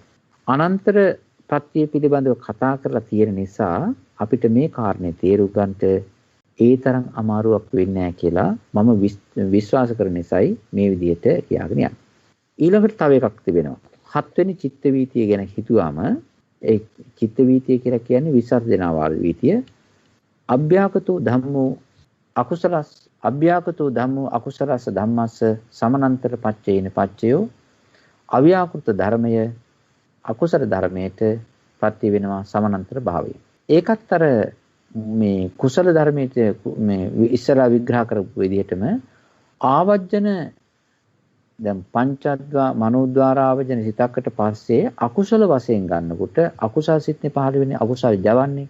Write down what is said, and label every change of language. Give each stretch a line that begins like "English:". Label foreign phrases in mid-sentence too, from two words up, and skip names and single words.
Sinhala: අනන්තර ප්‍රත්‍ය පිළිබඳව කතා කරලා තියෙන නිසා අපිට මේ කාරණේ තේරුම් ගන්නට ඒ තරම් අමාරුවක් වෙන්නේ නැහැ කියලා මම විශ්වාස කරන නිසායි මේ විදිහට කියාගෙන යන්නේ. ඊළඟට තව එකක් තිබෙනවා. 7 වෙනි චිත්ත වීතිය ගැන හිතුවාම ඒ චිත්ත වීතිය කියලා කියන්නේ විසර්ජනාවාද වීතිය.
Pali: අභ්‍යාකතෝ ධම්මෝ අකුසලස්ස ධම්මස්ස සමනන්තර පච්චේන පච්චයෝ
Sinhala: අව්‍යාකෘත ධර්මය අකුසල ධර්මයට ප්‍රති වෙනවා සමනන්තර භාවය. ඒකත් අර මේ කුසල ධර්මයට මේ ඉස්සරහා විග්‍රහ කරපු විදිහටම ආවජන දැන් පංචද්වා මනෝද්වාරාවජන සිතකට පස්සේ අකුසල වශයෙන් ගන්නකොට අකුසල් සිත්නේ පහළ වෙන්නේ අකුසල් ජවන්නේ.